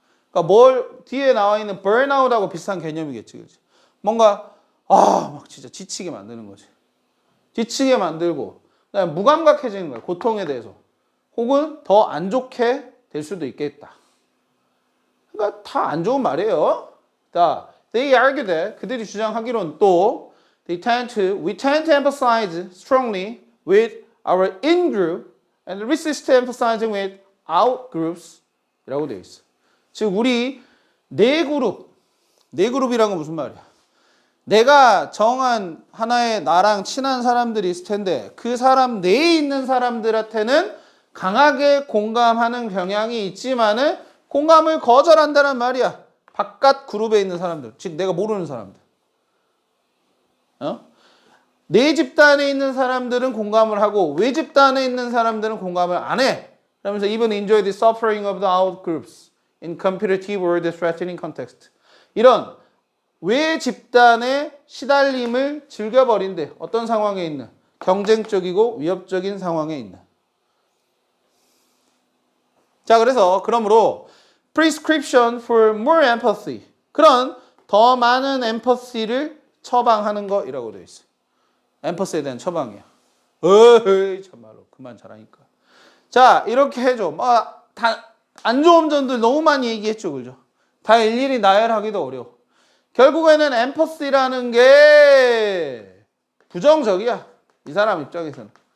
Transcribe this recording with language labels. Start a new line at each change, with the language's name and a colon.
Korean: 그러니까 뒤에 나와 있는 burnout하고 비슷한 개념이겠지. 그렇지? 뭔가 막 진짜 지치게 만드는 거지. 지치게 만들고 그다음에 무감각해지는 거야. 고통에 대해서. 혹은 더 안 좋게 될 수도 있겠다. 그러니까 다 안 좋은 말이에요.
English: 자, they argue that
Korean: 그들이 주장하기로는 또
English: we tend to emphasize strongly with our in-group and resist emphasizing with out-groups
Korean: 이라고 되어 있어. 즉 우리 네 그룹이란 건 무슨 말이야? 내가 정한 하나의 나랑 친한 사람들이 있을 텐데 그 사람 내에 있는 사람들한테는 강하게 공감하는 경향이 있지만은 공감을 거절한다는 말이야. 바깥 그룹에 있는 사람들, 즉 내가 모르는 사람들. 내 집단에 있는 사람들은 공감을 하고 외 집단에 있는 사람들은 공감을 안 해. 그러면서
English: even enjoy the suffering of the out groups in competitive or the threatening context.
Korean: 이런 외 집단의 시달림을 즐겨버린대. 어떤 상황에 있는? 경쟁적이고 위협적인 상황에 있는. 자, 그러므로
English: prescription for more empathy.
Korean: 그런 더 많은 엠퍼시를 처방하는 거이라고 되어 있어요. 엠퍼시에 대한 처방이야. 어이, 참말로 그만 잘하니까. 자, 이렇게 해줘. 다 안 좋은 점들 너무 많이 얘기했죠, 그죠? 다 일일이 나열하기도 어려워. 결국에는 엠퍼시라는 게 부정적이야. 이 사람 입장에서는.